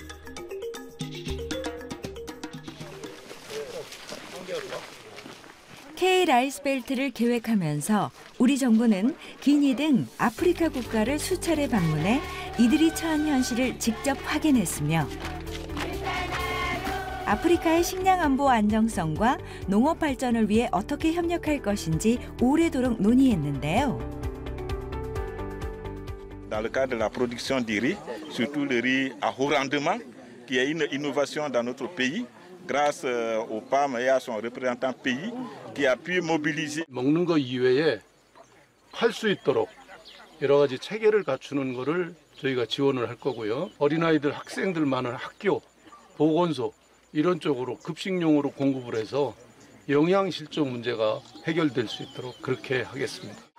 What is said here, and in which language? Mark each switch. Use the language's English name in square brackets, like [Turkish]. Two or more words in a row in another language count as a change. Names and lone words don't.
[Korean] K-라이스벨트를 계획하면서 우리 정부는 기니 등 아프리카 국가를 수차례 방문해 이들이 처한 현실을 직접 확인했으며 아프리카의 식량 안보 안정성과 농업 발전을 위해 어떻게 협력할 것인지 오래도록 논의했는데요. [French] Dans le cadre de la production du riz, surtout le riz à haut rendement, qui est une innovation dans notre pays, grâce au PAM et à son représentant pays, qui a pu mobiliser. [Korean] 먹는 거 이외에 할 수 있도록 여러 가지 체계를 갖추는 거를 저희가 지원을 할 거고요. 어린아이들, 학생들 많은 학교, 보건소 이런 쪽으로 급식용으로 공급을 해서 영양 실종 문제가 해결될 수 있도록 그렇게 하겠습니다.